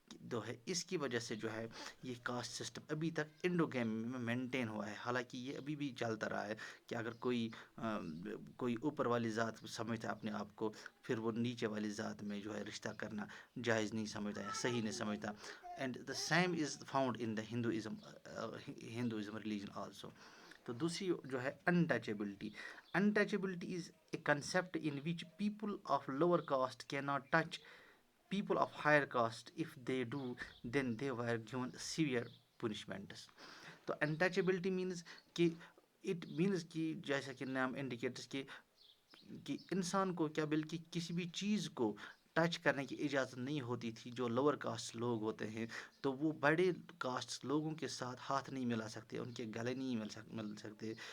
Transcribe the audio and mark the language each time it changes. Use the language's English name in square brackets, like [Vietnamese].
[Urdu] تو ہے اس کی وجہ سے جو ہے یہ کاسٹ سسٹم ابھی تک انڈوگیمی میں مینٹین ہوا ہے. حالانکہ یہ ابھی بھی چلتا رہا ہے کہ اگر کوئی اوپر والی ذات سمجھتا ہے اپنے آپ کو, پھر وہ نیچے والی ذات میں جو ہے رشتہ کرنا جائز نہیں سمجھتا یا صحیح نہیں سمجھتا. [English] And the same is found in the Hinduism religion also. [Urdu] تو دوسری جو ہے [English] Untouchability. Untouchability is a concept in which people of lower caste کی not touch people of higher caste. If they do, then they were given severe punishments. [Urdu] تو انٹچیبلٹی means کہ [English] it means [Urdu] کہ جیسا کہ نام انڈیکیٹس کہ انسان کو کیا بلکہ کسی بھی چیز کو ٹچ کرنے کی اجازت نہیں ہوتی تھی. جو لوور کاسٹ لوگ ہوتے ہیں تو وہ بڑے کاسٹ لوگوں کے ساتھ ہاتھ نہیں ملا سکتے, ان کے گلے نہیں مل سکتے.